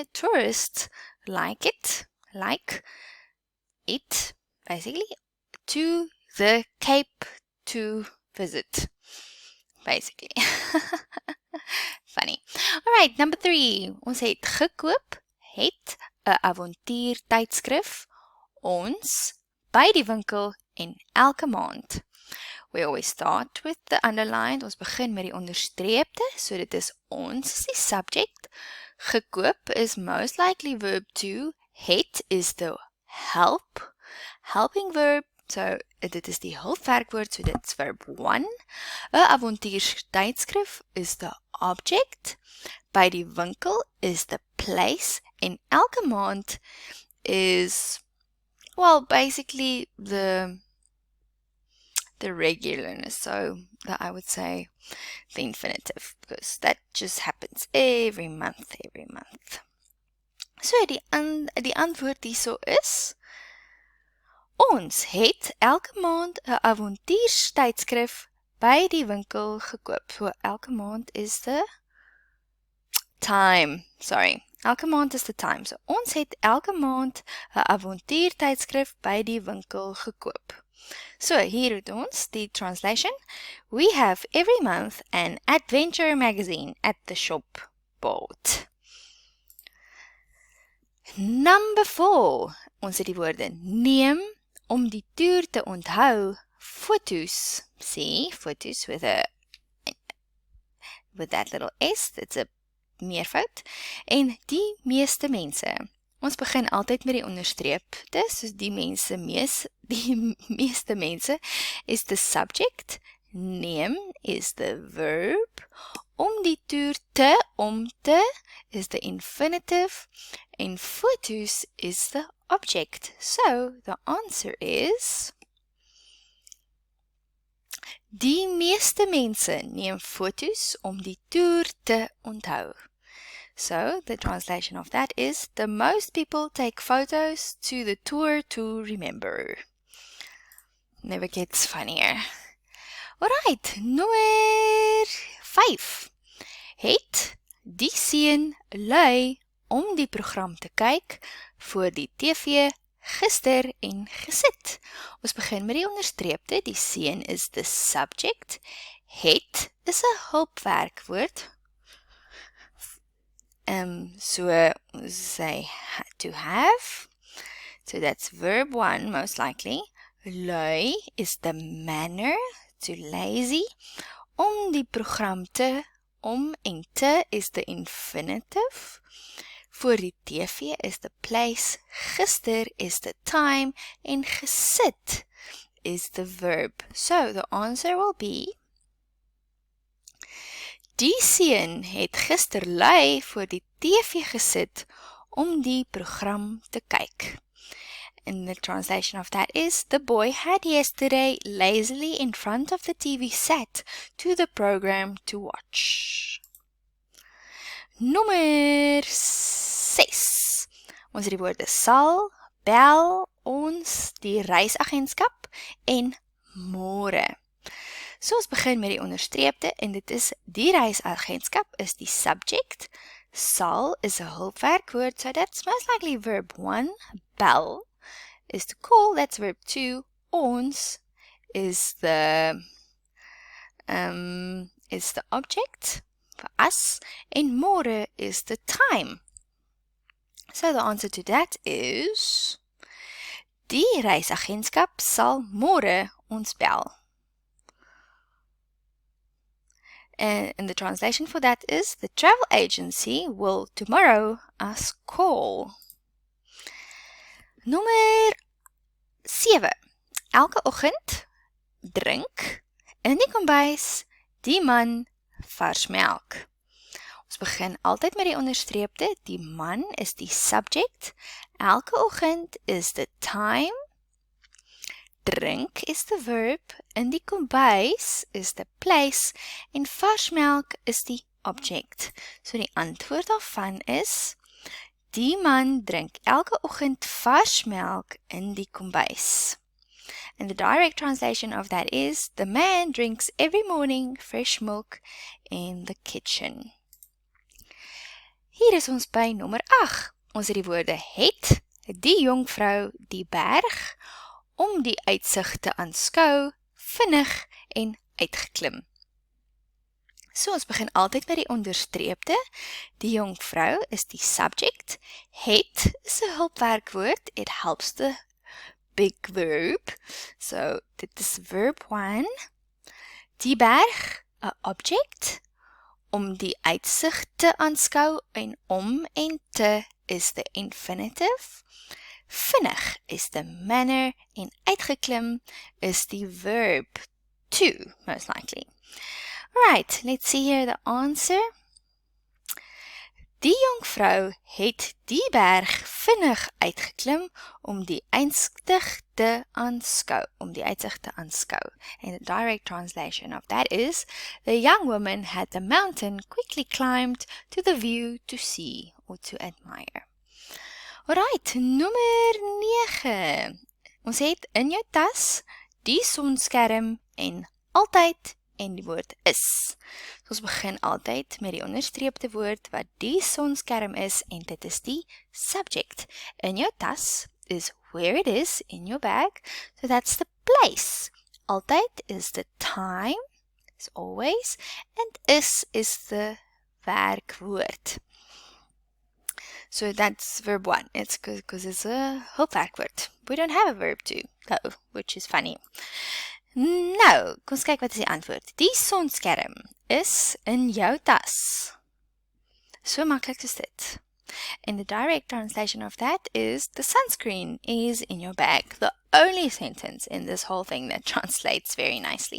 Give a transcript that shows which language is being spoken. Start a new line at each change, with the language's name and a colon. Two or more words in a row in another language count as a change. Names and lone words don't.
English: Tourists like it, basically, to the Cape to visit, basically. Funny. Alright, number 3.
Afrikaans: Ons het gekoop, het 'n avontuur tydskrif, ons, by die winkel en elke maand.
English: We always start with the underlined.
Afrikaans: Ons begin met die onderstreepte, so dit is ons is die subject.
English: Gekoop is most likely verb 2. Het is the helping verb.
Afrikaans: So dit is die hulpwerkwoord, so dit's verb 1. 'n avontuurstydskrif
English: is the object.
Afrikaans: By die winkel
English: is the place.
Afrikaans: En elke maand is,
English: well, basically the regularness, so that I would say the infinitive, because that just happens every month.
Afrikaans: So die antwoord hierso is, ons het elke maand 'n avontuurstydskrif by die winkel gekoop.
English: So
Afrikaans: elke maand
English: is the time,
Afrikaans: elke maand
English: is the time.
Afrikaans: So ons het elke maand 'n avontuurtydskrif by die winkel gekoop. So, hier het ons die translation.
English: We have every month an adventure magazine at the shop bought. Number 4.
Afrikaans: Ons het die woorde neem, Om die toer te onthou, foto's, see, foto's
English: with that little S, it's a
Afrikaans: meervoud, en die meeste mense. Ons begin altyd met die onderstreepte, soos die meeste mense
English: is the subject,
Afrikaans: neem
English: is the verb,
Afrikaans: om die toer te, om te
English: is the infinitive,
Afrikaans: en foto's
English: is the object. So, the answer is
Afrikaans: die meeste mense neem foto's om die toer te onthou.
English: So, the translation of that is, the most people take photos to the tour to remember. Never gets funnier. Alright,
Afrikaans: nommer 5. Het die seun lui om die program te kyk voor die TV gister en gesit. Ons begin met die onderstreepte, die seun
English: is the subject,
Afrikaans: het is 'n hulpwerkwoord,
English: so say to have, so that's verb 1 most likely, lui is the manner, to lazy,
Afrikaans: om die program te, om en te
English: is the infinitive,
Afrikaans: voor die TV
English: is the place, gister is the time,
Afrikaans: en gesit
English: is the verb. So the answer will be,
Afrikaans: die seun het gister lui voor die TV gesit om die program te kyk.
English: And the translation of that is, the boy had yesterday lazily in front of the TV set to the program to watch.
Afrikaans: Nommer 6. Ons het die woorde sal, bel, ons, die reisagentskap en môre. So ons begin met die onderstreepte en dit is die reisagentskap is die subject. Sal is 'n hulpwerkwoord,
English: so that's most likely verb 1. Bel is to call, that's verb 2. Ons is the object for us,
Afrikaans: en môre
English: is the time. So the answer to that is,
Afrikaans: die reisagentskap sal môre ons bel.
English: And the translation for that is, the travel agency will tomorrow us call.
Afrikaans: Nommer 7. Elke oggend drink in die kombuis die man vars melk. Ons begin altyd met die onderstreepte, die man is die subject, elke oggend
English: is the time,
Afrikaans: drink
English: is the verb,
Afrikaans: in die kombuis
English: is the place,
Afrikaans: en vars melk is die object. So die antwoord daarvan is, die man drink elke oggend vars melk in die kombuis.
English: And the direct translation of that is, the man drinks every morning fresh milk in the kitchen.
Afrikaans: Hier is ons by nommer 8. Ons het die woorde het, die jongvrou, die berg, om die uitsig te aanskou, vinnig en uitgeklim. So ons begin altyd met die onderstreepte, die jongvrou is die subject, het is 'n hulpwerkwoord,
English: it helps the big verb,
Afrikaans: so dit is verb 1, die berg, 'n object, om die uitsig te aanskou, en om en te
English: is the infinitive,
Afrikaans: vinnig
English: is the manner,
Afrikaans: en uitgeklim is die verb 2,
English: most likely. Right, let's see here the answer.
Afrikaans: Die jongvrou het die berg vinnig uitgeklim om die uitsig te aanskou,
English: And the direct translation of that is, the young woman had the mountain quickly climbed to the view to see or to admire. Alright,
Afrikaans: nommer 9. Ons het in jou tas die sonskerm en altyd en die woord is. So ons begin altyd met die onderstreepte woord wat die sonskerm is en dit is die subject. In jou tas
English: is where it is in your bag, so that's the place. Altyd is the time, is always, and is the werkwoord. So that's verb 1. It's because it's a hulpwerkwoord. We don't have a verb 2, though, which is funny.
Afrikaans: Nou, kom ons kyk wat is die antwoord. Die sonskerm is in jou tas. So maklik is dit.
English: And the direct translation of that is the sunscreen is in your bag. The only sentence in this whole thing that translates very nicely.